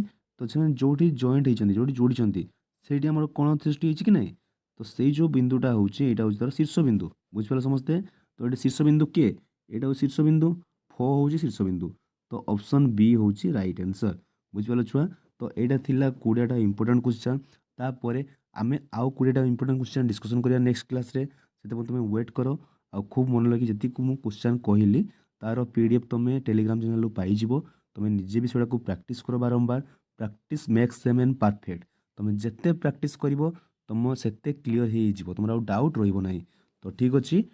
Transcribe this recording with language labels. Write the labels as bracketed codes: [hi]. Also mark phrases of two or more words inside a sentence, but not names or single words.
[or] ତ ସେମାନେ ଯେଉଁଠି ଜଏଣ୍ଟ ହେଇଛନ୍ତି, ଯେଉଁଠି ଯୋଡ଼ିଛନ୍ତି, ସେଇଠି ଆମର କୋଣ ସୃଷ୍ଟି ହେଇଛି କି ନାହିଁ। ତ ସେଇ ଯେଉଁ ବିନ୍ଦୁଟା ହେଉଛି ଏଇଟା ହେଉଛି ତାର ଶୀର୍ଷ ବିନ୍ଦୁ। ବୁଝିପାରିଲ ସମସ୍ତେ। ତ ଏଇଟା ଶୀର୍ଷ ବିନ୍ଦୁ କିଏ, ଏଇଟା ହେଉଛି ଶୀର୍ଷ ବିନ୍ଦୁ, ଫୋ ହେଉଛି ଶୀର୍ଷ ବିନ୍ଦୁ। ତ [en] option B [or] ହେଉଛି [en] right answer. [or] ବୁଝିପାରିଲ ଛୁଆ। ତ ଏଇଟା ଥିଲା 20ଟା [en] important question. [or] ତାପରେ ଆମେ ଆଉ 20ଟା [en] important question discussion [or] କରିଆ [en] next class [or] ରେ ସେତେ ତୁମେ ୱେଟ କର ଆ ଖୁବ ମନ ଲଗି ଯେତିକି ମୁ କ୍ୱେଶ୍ଚନ କହିଲି ତାର ପିଡିଏଫ ତୁମେ [en] Telegram channel [or] ରୁ ପାଇ ଯିବ ତୁମେ ନିଜେ ବି ସେଡ଼ା କୁ ପ୍ରାକ୍ଟିସ କର ବାରମ୍ବାର [en] practice makes same and perfect [or] ତୁମେ ଯେତେ ପ୍ରାକ୍ଟିସ କରିବ ତୁମ ସେତେ କ୍ଲିୟର ହେଇ ଯିବ ତୁମର ଡାଉଟ ରହିବ ନାହିଁ ତ ଠିକ ଅଛି।